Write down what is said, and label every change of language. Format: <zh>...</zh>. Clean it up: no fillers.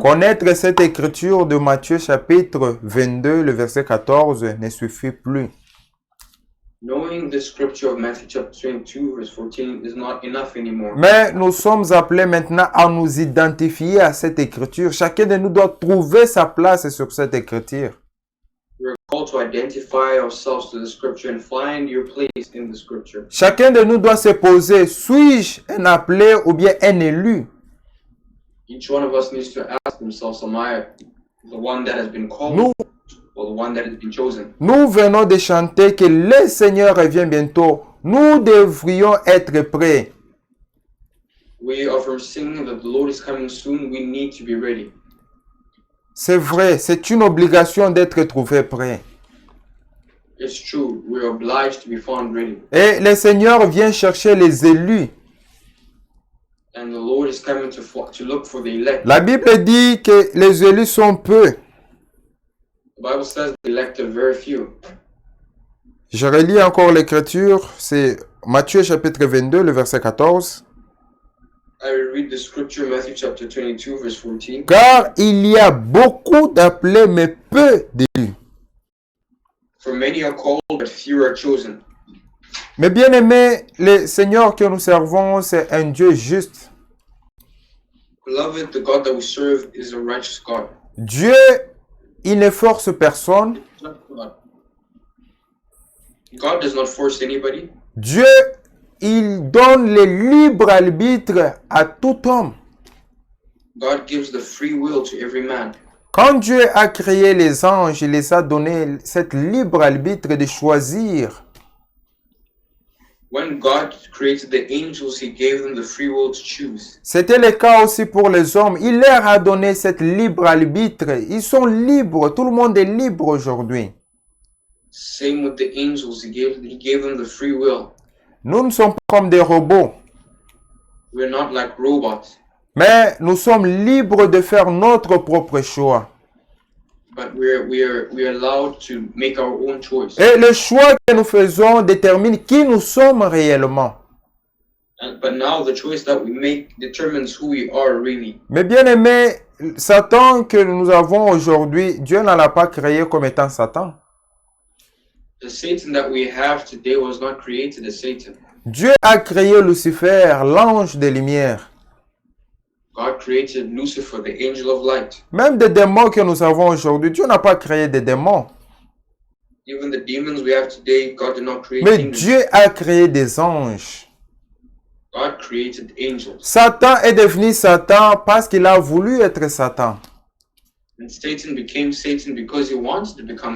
<fr>Connaître cette écriture de Matthieu chapitre 22, le verset 14 ne suffit plus.</fr> <en>Knowing the scripture of Matthew chapter 22, verse 14 is not enough anymore.</en> <fr>Mais nous sommes appelés maintenant à nous identifier à cette écriture. Chacun de nous doit trouver sa place sur cette écriture.</fr> <en>called to identify ourselves to the scripture and find your place in the scripture.</en> <fr>Chacun de nous doit se poser, suis-je un appelé ou bien un élu?</fr> <en>Each one of us needs to ask themselves, am I the one that has been called</en> <fr>Nous,</fr> <en>or the one that has been chosen?</en> <fr>nous venons de chanter que le Seigneur revient bientôt. Nous devrions être prêts.</fr> <en>We are from singing that the Lord is coming soon. We need to be ready.</en> <fr>C'est vrai, c'est une obligation d'être trouvé prêt.</fr> <en>It's true. We are obliged to be found ready.</en> <fr>Et le Seigneur vient chercher les élus.</fr> <en>And the Lord is coming to look for the elect.</en> <fr>La Bible dit que les élus sont peu.</fr> <en>The Bible says the elect are very few.</en> <fr>Je relis encore l'écriture, c'est Matthieu chapitre 22, le verset 14.</fr> <en>I will read the scripture, Matthew chapter 22, verse 14.</en> <fr>Car il y a beaucoup d'appelés, mais peu d'élus.</fr> <en>For many are called, but few are chosen.</en> <fr>Mais bien aimé, le Seigneur que nous servons, c'est un Dieu juste.</fr> <en>Beloved, the God that we serve is a righteous God.</en> <fr>Dieu, il ne force personne.</fr> <en>God does not force anybody.</en> <fr>Dieu, il donne le libre arbitre à tout homme.</fr> <en>God gives the free will to every man.</en> <fr>Quand Dieu a créé les anges, il les a donné cette libre arbitre de choisir.</fr> <en>When God created the angels, He gave them the free will to choose.</en> <fr>C'était le cas aussi pour les hommes. Il leur a donné cette libre arbitre. Ils sont libres. Tout le monde est libre aujourd'hui.</fr> <en>Same with the angels. He gave them the free will.</en> <fr>Nous ne sommes pas comme des robots,</fr> <en>We're not like robots,</en> <fr>mais nous sommes libres de faire notre propre choix.</fr> <en>but we're allowed to make our own choice.</en> <fr>Et le choix que nous faisons détermine qui nous sommes réellement.</fr> <en>But now the choice that we make determines who we are really.</en> <fr>Mais bien aimé, Satan que nous avons aujourd'hui, Dieu ne l'a pas créé comme étant Satan.</fr> <en>The Satan that we have today was not created as Satan.</en> <fr>Dieu a créé Lucifer, l'ange des lumières.</fr> <en>God created Lucifer, the angel of light.</en> <fr>Même des démons que nous avons aujourd'hui, Dieu n'a pas créé des démons.</fr> <en>Even the demons we have today, God did not create</en> <fr>Mais</fr> <en>demons.</en> <fr>Dieu a créé des anges.</fr> <en>God created angels.</en> <fr>Satan est devenu Satan parce qu'il a voulu être Satan.</fr> <en>And Satan became Satan because he wanted to become</en>